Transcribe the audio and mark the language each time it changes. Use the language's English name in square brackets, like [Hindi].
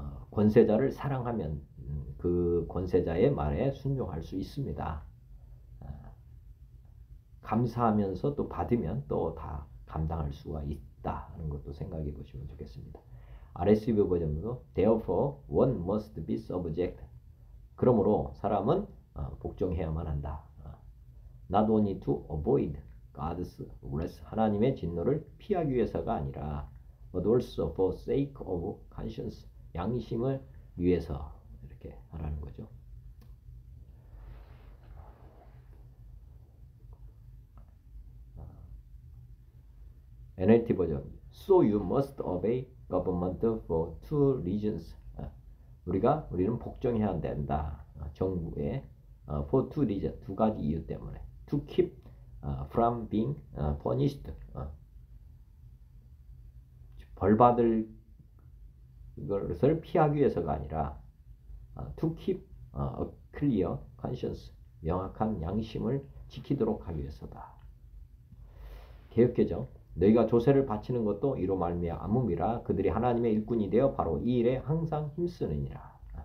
[Korean] 권세자를 사랑하면 그 권세자의 말에 순종할 수 있습니다. 감사하면서 또 받으면 또 다 감당할 수가 있다 하는 것도 생각해 보시면 좋겠습니다. [English] RSV [Korean] 버전으로 [English] Therefore one must be subject. [Korean] 그러므로 사람은 복종해야만 한다. [English] Not only to avoid God's wrath, [Korean] 하나님의 진노를 피하기 위해서가 아니라 [English] but also for sake of conscience, [Korean] 양심을 위해서 이렇게 하라는 거죠. [English] NLT [Korean] 버전 [English] So you must obey government for two reasons. [Korean] 우리는 복종해야 된다. 정부에 [English] for two reasons, [Korean] 두 가지 이유 때문에. [English] To keep from being punished. [Korean] 벌받을 것을 피하기 위해서가 아니라 [English] to keep a clear conscience, [Korean] 명확한 양심을 지키도록 하기 위해서다. 개역개정 너희가 조세를 바치는 것도 이로 말미암음이라 그들이 하나님의 일꾼이 되어 바로 이 일에 항상 힘쓰느니라.